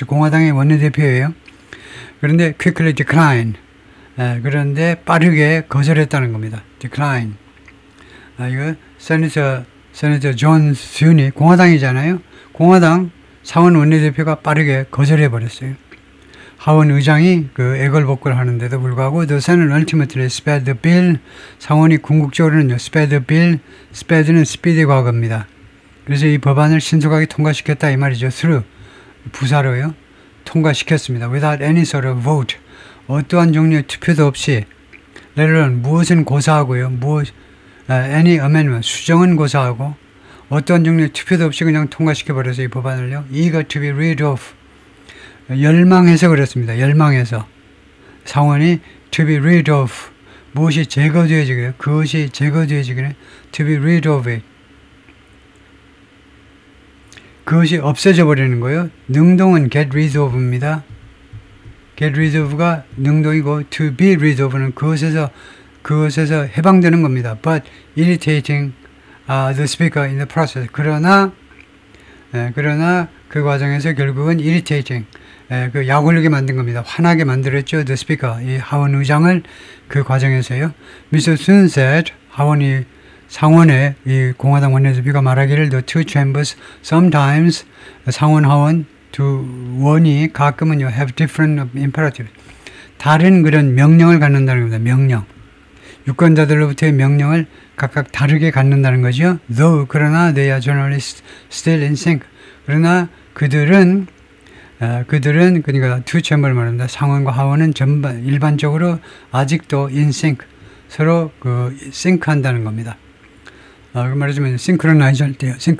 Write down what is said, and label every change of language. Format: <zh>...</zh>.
<ko>즉 공화당의 원내대표예요. 그런데</ko> <en>quickly decline</en> <ko>그런데 빠르게 거절했다는 겁니다. decline 이거 세네터 존슨이 공화당이잖아요. 공화당 상원 원내대표가 빠르게 거절해버렸어요. 하원 의장이 그 애걸복걸 하는데도 불구하고</ko> <en>the Senate ultimately sped the bill</en> <ko>상원이 궁극적으로는요</ko> <en>sped the bill</en> <ko>sped는 speed 과거입니다. 그래서 이 법안을 신속하게 통과시켰다 이 말이죠. through 부사로요 통과시켰습니다.</ko> <en>without any sort of vote</en> <ko>어떠한 종류의 투표도 없이</ko> <en>let alone</en> <ko>무엇은 고사하고요</ko> <en>any amendment</en> <ko>수정은 고사하고 어떠한 종류의 투표도 없이 그냥 통과시켜버려서 이 법안을요.</ko> <en>eager to be rid of</en> <ko>열망해서 그렇습니다. 열망해서 상원이 to be rid of 무엇이 제거되어지기를 그것이 제거되어지기를</ko> <en>to be rid of it</en> <ko>그것이 없어져 버리는 거예요. 능동은 get rid of입니다. get rid of가 능동이고 to be rid of는 그것에서 해방되는 겁니다.</ko> <en>but irritating the speaker in the process.</en> <ko>그러나 그 과정에서 결국은</ko> <en>irritating</en> <ko>그 약 올리게 만든 겁니다. 화나게 만들었죠.</ko> <en>The Speaker,</en> <ko>이 하원 의장을 그 과정에서요. Mr. Sun said, 하원이 상원에 이 공화당 원내대표가 말하기를</ko> <en>the two chambers sometimes</en> <ko>상원 하원 두 원이 가끔은요</ko> <en>have different imperatives.</en> <ko>다른 그런 명령을 갖는다는 겁니다. 명령. 유권자들로부터의 명령을 각각 다르게 갖는다는 거죠.</ko> <en>Though</en> <ko>그러나</ko> <en>they are generally still in sync.</en> <ko>그러나 그들은 그러니까 two chamber 말합니다. 상원과 하원은 전반 일반적으로 아직도 in sync 서로 그 싱크한다는 겁니다. 그 말하자면 synchronize 할 때요.</ko>